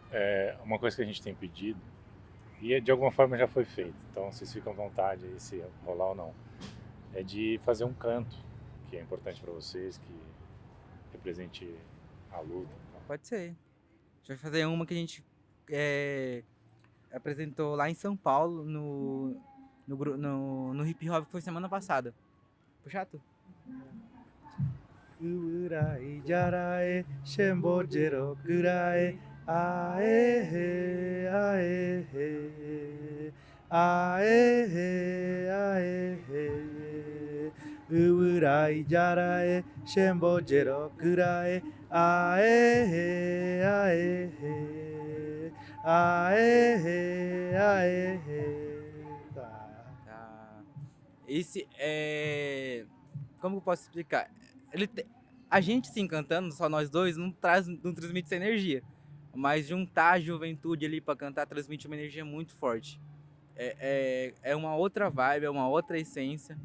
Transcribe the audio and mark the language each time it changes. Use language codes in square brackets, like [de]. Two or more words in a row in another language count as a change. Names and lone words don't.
[pt] Uma coisa que a gente tem pedido, e de alguma forma já foi feito, então vocês ficam à vontade aí se rolar ou não, é de fazer um canto, que é importante para vocês, que represente a luta. Pode ser. A gente vai fazer uma que a gente apresentou lá em São Paulo, no hip hop, que foi semana passada. Puxato? [gn] Urai jarae shembojero kurae ae ae ae ae urai jarae shembojero kurae ae ae ae ae. [pt] Tá. Esse como eu posso explicar? A gente se encantando, só nós dois, não transmite essa energia. Mas juntar a juventude ali pra cantar transmite uma energia muito forte. É uma outra vibe, é uma outra essência.